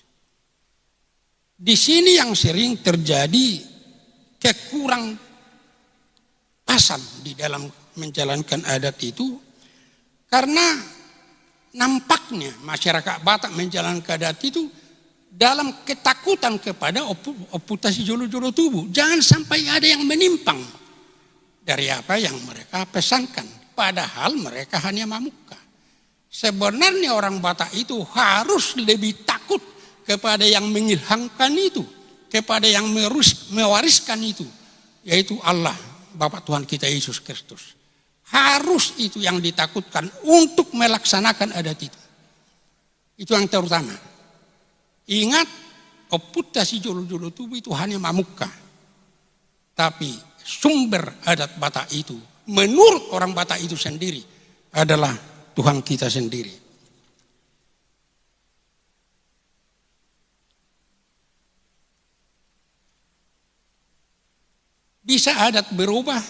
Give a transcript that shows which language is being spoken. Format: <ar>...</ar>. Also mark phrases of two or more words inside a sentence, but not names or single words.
<id>Di sini yang sering terjadi kekurang pasan di dalam menjalankan adat itu. Karena nampaknya masyarakat Batak menjalankan adat itu dalam ketakutan kepada</id> <bbc>oputasi jolo-jolo tubuh.</bbc> <id>Jangan sampai ada yang menyimpang dari apa yang mereka pesankan. Padahal mereka hanya mamuka. Sebenarnya orang Batak itu harus lebih takut kepada yang mengilhamkan itu. Kepada yang mewariskan itu. Yaitu Allah, Bapa Tuhan kita Yesus Kristus. Harus itu yang ditakutkan untuk melaksanakan adat itu. Itu yang terutama. Ingat,</id> <bbc>oputasi jolo-jolo tubuh</bbc> <id>itu hanya mamuka. Tapi sumber adat Batak itu, menurut orang Batak itu sendiri, adalah Tuhan kita sendiri. Bisa adat berubah.</id>